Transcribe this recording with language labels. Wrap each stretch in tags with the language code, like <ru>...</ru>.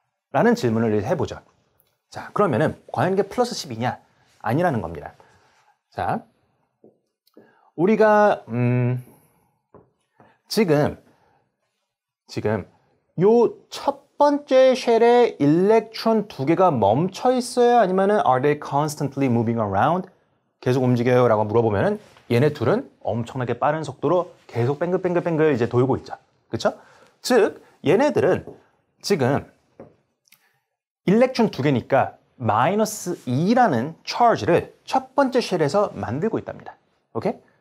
<ko>라는 질문을 해보죠. 자, 그러면은 과연 이게 플러스 10이냐? 아니라는 겁니다. 자, 우리가 지금 요 첫 번째 쉘에 일렉트론 두 개가 멈춰 있어요? 아니면은</ko> <en>are they constantly moving around?</en> <ko>계속 움직여요? 라고 물어보면은 얘네 둘은 엄청나게 빠른 속도로 계속 뱅글뱅글뱅글 이제 돌고 있죠. 그쵸? 즉, 얘네들은 지금 일렉트론 두 개니까 마이너스 2라는 charge를 첫 번째 쉘에서 만들고 있답니다. 오케이?</ko>